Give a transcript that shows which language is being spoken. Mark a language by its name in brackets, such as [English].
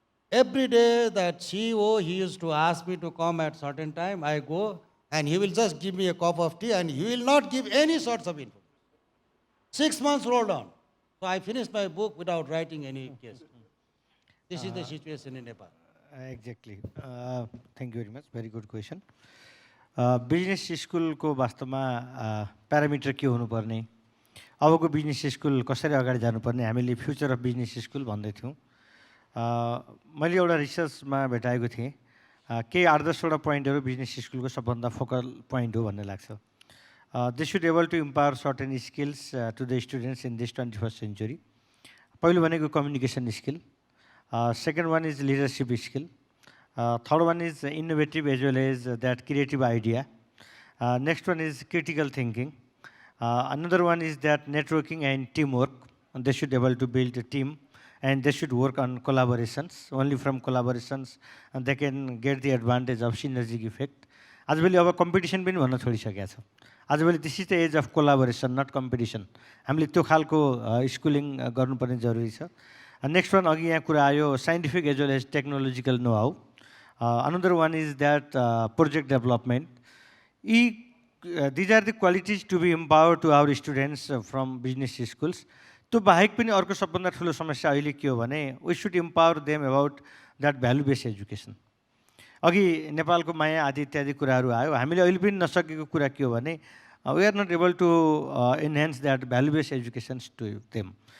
[English] Every day that CEO, he used to ask me to come at certain time, I go, and he will just give me a cup of tea, and he will not give any sorts of info. 6 months rolled on. So I finished my book without writing any case. This is the situation in Nepal. Exactly. Thank you very much. Very good question. [Nepali] Business स्कुलको वास्तवमा parameter के हुनुपर्ने, अबको business school कसरी अगाडि जानुपर्ने, हामीले future of business school भन्दै थियौँ। मैले एउटा रिसर्चमा भेटाएको थिएँ, केही 8-10वटा पोइन्टहरू बिजनेस स्कुलको सबभन्दा फोकल पोइन्ट हो भन्ने लाग्छ। [English] They should able to empower certain skills to the students in this 21st century. [Nepali] पहिलो भनेको [English] Communication skill, second one is leadership skill, third one is innovative as well as that creative idea. Next one is critical thinking. Another one is that networking and teamwork. And they should be able to build a team, and they should work on collaborations. Only from collaborations and they can get the advantage of synergistic effect. [Nepali] आजभोलि अब competition पनि भन्न छोडिसकेको छ। आजभोलि [English] This is the age of collaboration, not competition. [Nepali] हामीले त्यो खालको स्कुलिङ गर्नुपर्ने जरुरी छ। [English] next one [Nepali] अघि यहाँ कुरा आयो, [English] Scientific as well as technological know how. Another one is that project development. These are the qualities to be empowered to our students from business schools. [Nepali] त्यो बाहेक पनि अर्को सबभन्दा ठुलो समस्या अहिले के हो भने, [English] we should empower them about that value based education. [Nepali] अघि नेपालको माया आदि इत्यादि कुराहरू आयो, हामीले अहिले पनि नसकेको कुरा के हो भने, [English] we are not able to enhance that value based education to them.